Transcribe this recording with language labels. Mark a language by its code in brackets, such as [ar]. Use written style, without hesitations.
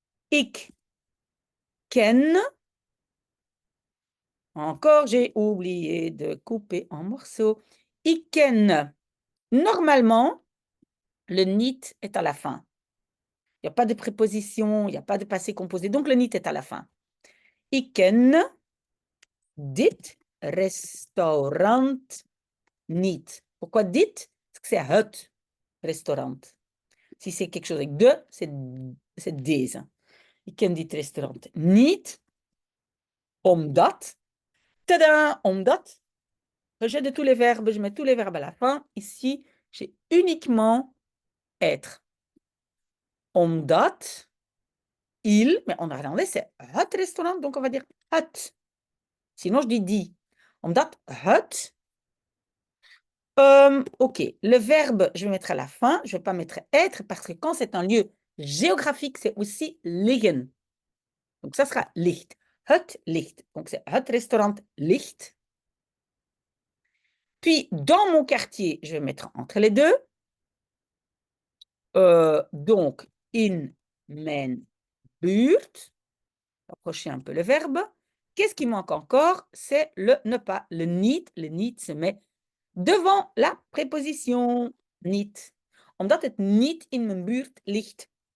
[nl] Ik ken. [fr] Encore, j'ai oublié de couper en morceaux. [nl] Ik ken. [fr] Normalement, le niet est à la fin. Il n'y a pas de préposition, il n'y a pas de passé composé. Donc, le niet est à la fin. [nl] Ik ken dit restaurant niet. [fr] Pourquoi dit? Parce que c'est het restaurant. Si c'est quelque chose avec de, c'est des. [nl] Ik ken dit restaurant niet, omdat. [fr] Tada, omdat. Rejet de tous les verbes, je mets tous les verbes à la fin. Ici, j'ai uniquement être. Omdat il, mais en néerlandais, c'est het restaurant, donc on va dire het. Sinon, je dis die. [nl] Omdat het. [fr] OK, le verbe, je vais mettre à la fin. Je ne vais pas mettre être parce que quand c'est un lieu géographique, c'est aussi liggen. Donc, ça sera licht. [nl] Het licht. [fr] Donc, c'est het restaurant licht. Puis, dans mon quartier, je vais mettre entre les deux. [nl] Donc, in mijn buurt. [fr] Approcher un peu le verbe. Qu'est-ce qui manque encore? C'est le ne pas. Le niet. Le niet se met devant la préposition niet. [nl] Omdat het niet in mijn buurt ligt.